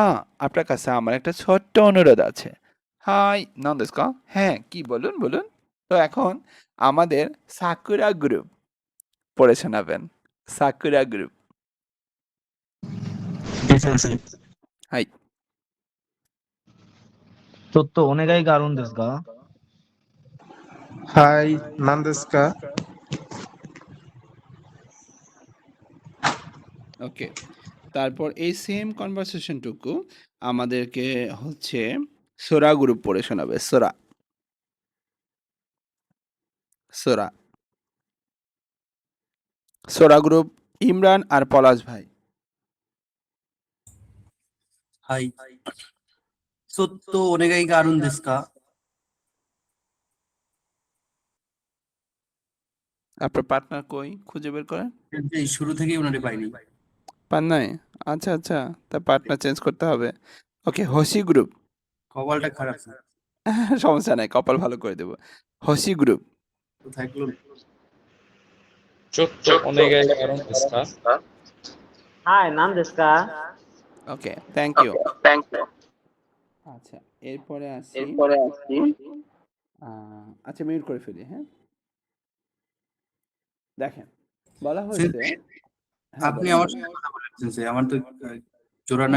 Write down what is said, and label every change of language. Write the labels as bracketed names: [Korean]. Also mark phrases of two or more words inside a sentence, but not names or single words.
[Bangla] আপনার কাছে আমার একটা ছোট্ট অনুরোধ আছে। [Japanese] はい、なんですが? [Bangla] হ্যাঁ, কি বলুন, বলুন। তো এখন আমাদের সাকুরা গ্রুপ পড়ে শোনাবেন। সাকুরা গ্রুপ। জি সেন্সেই। হাই। [Japanese] ちょっとお願いがあるんですが、はい、何ですか？ [Bangla] ওকে, তারপর এই [English] same conversation [Bangla] আমাদেরকে হচ্ছে সোরা গ্রুপ পড়ে শোনাবে। সোরা, সোরা, সোরা গ্রুপ ইমরান আর পলাশ ভাই। [Japanese] はい。そっとお願いがあるんですか? [Bangla] আপনার পার্টনার কই? খুঁজে বের করেন। এই শুরু থেকেই ওনারে পাইনি। পান নাই? আচ্ছা, আচ্ছা। তা পার্টনার চেঞ্জ করতে হবে। ওকে, হোসি গ্রুপ। কপালটা খারাপ স্যার। সমস্যা নাই, কপাল ভালো করে দেব। হোসি গ্রুপ। কোথায় ক্লোন? [Japanese] ちょっとお願いがあるんですか? はいなんですか? [Bangla] ওকে, [English] thank you. [Bangla] আচ্ছা, এরপরে আসি। আচ্ছা মিউট করে ফেলি, হ্যাঁ? দেখেন, বলা হয়েছে হ্যাঁ, আপনি বলেন, আমার বলেন। সাথে কথা বলেছেন স্যার, আমার তো জোড়া নাই।